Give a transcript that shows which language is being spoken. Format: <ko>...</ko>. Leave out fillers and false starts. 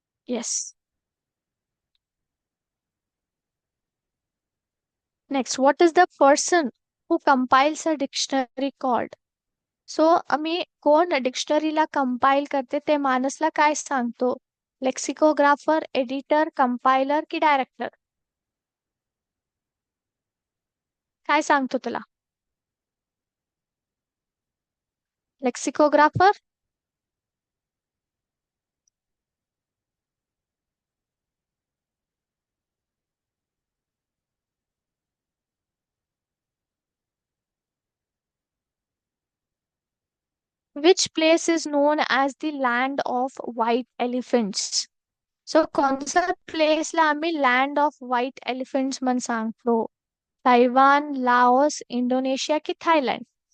<en>Yes. Next, what is the person who compiles a dictionary called?</en> <mr>So आम्ही कोण डिक्शनरीला compile करते ते माणसला काय सांगतो?</mr> <en>Lexicographer, editor, compiler की director?</en> <mr>काय सांगतो तुला?</mr> <en>Lexicographer. Which place is known as the land of white elephants?</en> <mr>So कोणत्या प्लेसला आम्ही लँड ऑफ व्हाईट एलिफंट्स म्हणून सांगतो? तैवान, लाओस, इंडोनेशिया की थायलंड?</mr>